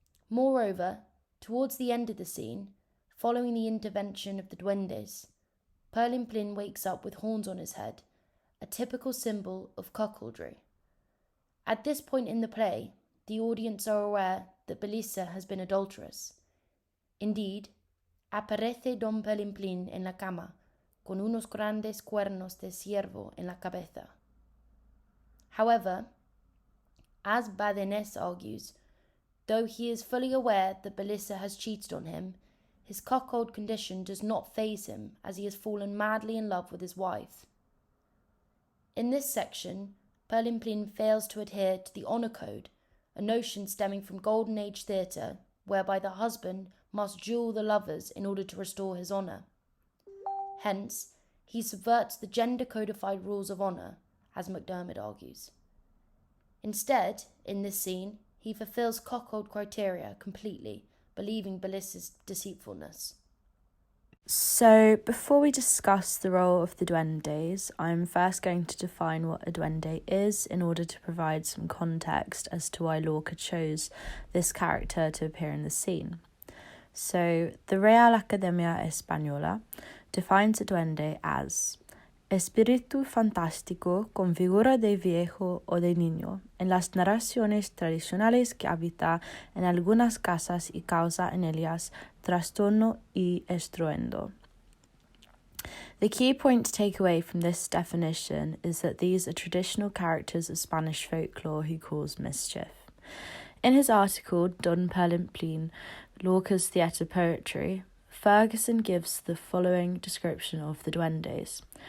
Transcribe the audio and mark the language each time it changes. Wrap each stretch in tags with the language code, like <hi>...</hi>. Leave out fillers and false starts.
<en>Moreover, towards the end of the scene, following the intervention of the duendes, Perlimplin wakes up with horns on his head, a typical symbol of cuckoldry. At this point in the play, the audience are aware that Belissa has been adulterous. Indeed,</en> <es>aparece Don Perlimplin en la cama, con unos grandes cuernos de ciervo en la cabeza.</es> <en>However, as Badenés argues, though he is fully aware that Belissa has cheated on him, his cuckold condition does not faze him as he has fallen madly in love with his wife. In this section, Perlimplin fails to adhere to the honour code, a notion stemming from Golden Age theatre, whereby the husband must duel the lovers in order to restore his honour. Hence, he subverts the gender-codified rules of honour, as McDermott argues. Instead, in this scene, he fulfills cuckold criteria completely, believing Belissa's deceitfulness. So, before we discuss the role of the duendes, I'm first going to define what a duende is in order to provide some context as to why Lorca chose this character to appear in the scene. So, the Real Academia Española defines a duende as</en> <es>espíritu fantástico con figura de viejo o de niño en las narraciones tradicionales que habita en algunas casas y causa en ellas trastorno y estruendo.</es> <en>The key point to take away from this definition is that these are traditional characters of Spanish folklore who cause mischief. In his article, Don Perlimplín, Lorca's Theatre Poetry, Ferguson gives the following description of the duendes.</en>